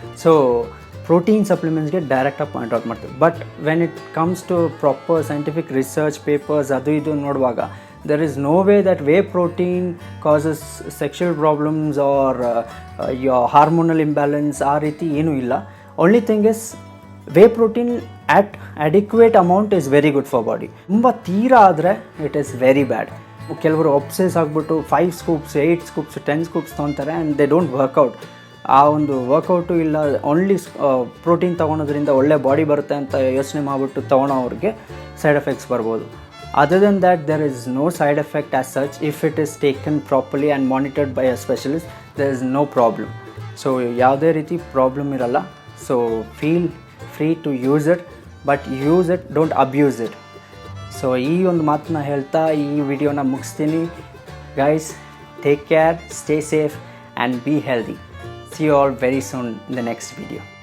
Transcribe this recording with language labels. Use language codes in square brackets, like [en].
[kn] So protein ಸಪ್ಲಿಮೆಂಟ್ಸ್ಗೆ ಡೈರೆಕ್ಟಾಗಿ point out ಮಾಡ್ತಾರೆ. [en] but when it comes to proper scientific research papers [kn] ಅದು ಇದು ನೋಡುವಾಗ [en] there is no way that whey protein causes sexual problems or your hormonal imbalance [kn] ಆ ರೀತಿ ಏನೂ ಇಲ್ಲ. [en] only thing is whey protein at adequate amount is very good for body. [kn] ತುಂಬ ತೀರಾ ಆದರೆ [en] it is very bad. [kn] ಕೆಲವರು ಒಬ್ಸೆಸ್ ಆಗಿಬಿಟ್ಟು 5 scoops 8 scoops 10 scoops ತೊಗೊತಾರೆ [en] And they don't work out. [kn] ಆ ಒಂದು ವರ್ಕೌಟು ಇಲ್ಲ ಓನ್ಲಿ ಪ್ರೋಟೀನ್ ತೊಗೊಳೋದ್ರಿಂದ ಒಳ್ಳೆ ಬಾಡಿ ಬರುತ್ತೆ ಅಂತ ಯೋಚನೆ ಮಾಡಿಬಿಟ್ಟು ತೊಗೊಳೋವ್ರಿಗೆ ಸೈಡ್ ಎಫೆಕ್ಟ್ಸ್ ಬರ್ಬೋದು. [en] Other than that, there is no side effect as such. If it is taken properly and monitored by a specialist, there is no problem. [kn] So, ಯಾವುದೇ ರೀತಿ problem ಇರಲ್ಲ. [en] So, feel free to use it, but use it, don't abuse it. [kn] So, ಈ ಒಂದು ಮಾತನ್ನ ಹೇಳ್ತಾ ಈ ವಿಡಿಯೋನ ಮುಗಿಸ್ತೀನಿ. [en] Guys, take care, stay safe and be healthy. See you all very soon in the next video.